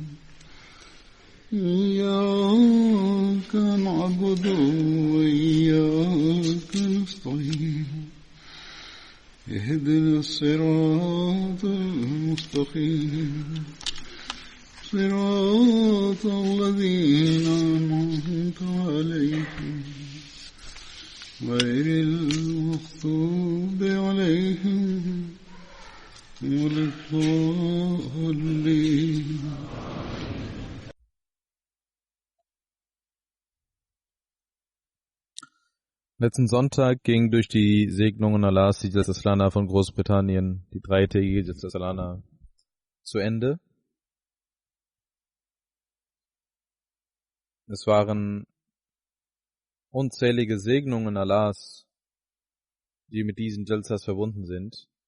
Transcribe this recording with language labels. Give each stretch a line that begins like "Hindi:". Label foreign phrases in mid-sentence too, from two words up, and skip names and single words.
Arabic: إياك نعبد وإياك نستعين اهدنا الصراط المستقيم صراط الذين أنعمت عليهم غير المغضوب عليهم ولا الضالين.
German: Letzten Sonntag ging durch die Segnungen Allahs die Jalsa Salana von Großbritannien, die dreitägige Jalsa Salana, zu Ende. Es waren unzählige Segnungen Allahs, die mit diesen Jalsas verbunden sind.